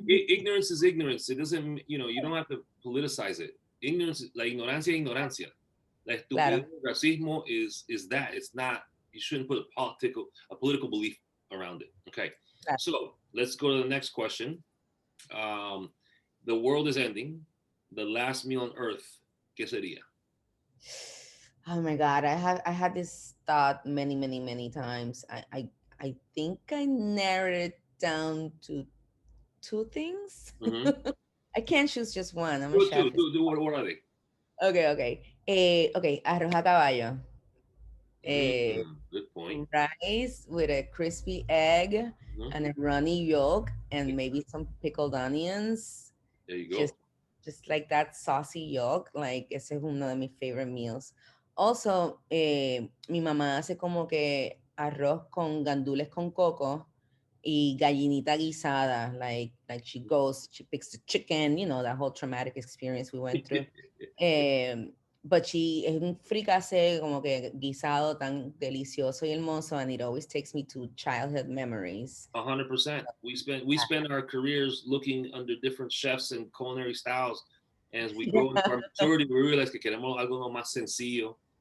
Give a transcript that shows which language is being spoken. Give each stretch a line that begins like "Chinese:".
English: ignorance is ignorance. It doesn't, you know, you don't have to politicize it.
Spanish: Ignorance, la ignorancia, ignorancia. La estupidez, Claro.
English: racismo is that. It's not. You shouldn't put a political belief around it. Okay. Claro. So let's go to the next question. Um, the world is ending. The last meal on Earth,
Spanish: ¿qué sería?
English: Oh my God, I had this thought many times. I think I narrowed it down to two things. Mm-hmm. I can't choose just one. I'm a Do, chef. what are they?
Spanish: Okay. Okay, arroz a caballo. Eh,
English: Good point. rice with a crispy egg Mhm. and a runny yolk and maybe some pickled onions. There you Just go. just like that saucy yolk, like
Spanish: ese es uno de mis
English: favorite meals.
Spanish: Also, mi mamá hace como que arroz con gandules con coco y gallinita guisada.
English: Like she picks the chicken, you know, that whole traumatic experience we went through. Um, but she
Spanish: es un fricase como que guisado tan delicioso y hermoso,
English: and it always takes me to childhood memories. 100%. We spend our careers looking under different chefs and culinary styles, and as we grow into our maturity, we realize
Spanish: que queremos algo más sencillo